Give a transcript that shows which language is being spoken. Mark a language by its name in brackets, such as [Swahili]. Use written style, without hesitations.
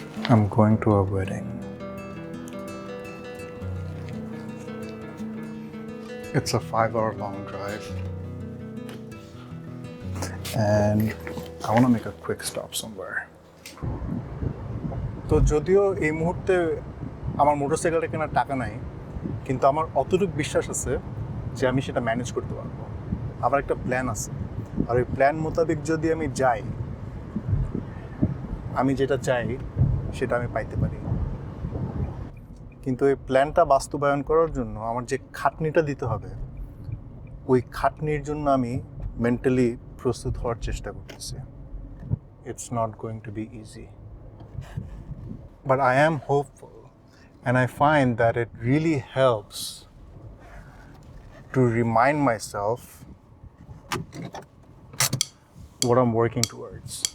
[English] I'm going to a wedding. It's a 5-hour long drive. And I want to make a quick stop somewhere. [Bangla] তো যদিও এই মুহূর্তে আমার মোটরসাইকেলটা কেনার টাকা নাই, কিন্তু আমার অতটুকু বিশ্বাস আছে যে আমি সেটা ম্যানেজ করতে পারবো। আমার একটা প্ল্যান আছে, আর ওই প্ল্যান মোতাবেক যদি আমি যাই, আমি যেটা চাই সেটা আমি পাইতে পারি। কিন্তু এই প্ল্যানটা বাস্তবায়ন করার জন্য আমার যে খাটনিটা দিতে হবে, ওই খাটনির জন্য আমি মেন্টালি প্রস্তুত হওয়ার চেষ্টা করতেছি। [English] It's not going to be easy. But I am hopeful, and I find that it really helps to remind myself what I'm working towards.